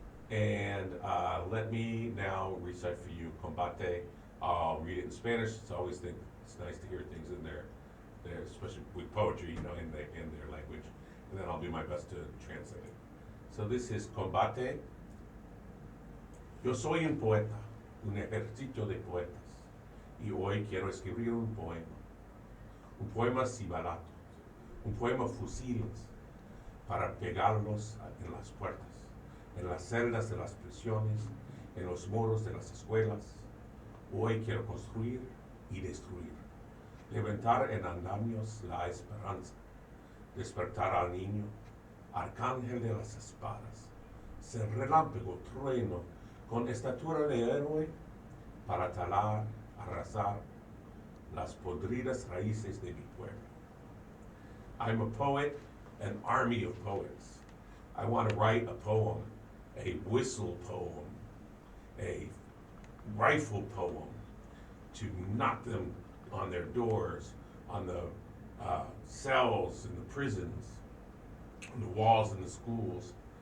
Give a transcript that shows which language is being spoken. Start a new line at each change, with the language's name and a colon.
English: And let me now recite for you Combate. I'll read it in Spanish. I always think it's nice to hear things in there, especially with poetry. and I'll do my best to translate it. So this is Combate.
Spanish: Yo soy un poeta, un ejército de poetas, y hoy quiero escribir un poema sibalato, un poema fusiles, para pegarlos en las puertas, en las celdas de las prisiones, en los muros de las escuelas. Hoy quiero construir y destruir, levantar en andamios la esperanza, despertar al niño, arcángel de las espadas, ser relámpago, trueno, con estatura de héroe, para talar, arrasar las podridas raíces de mi pueblo.
English: I'm a poet, an army of poets. I want to write a poem, a whistle poem, a rifle poem, to knock them on their doors, on the cells in the prisons, on the walls in the schools.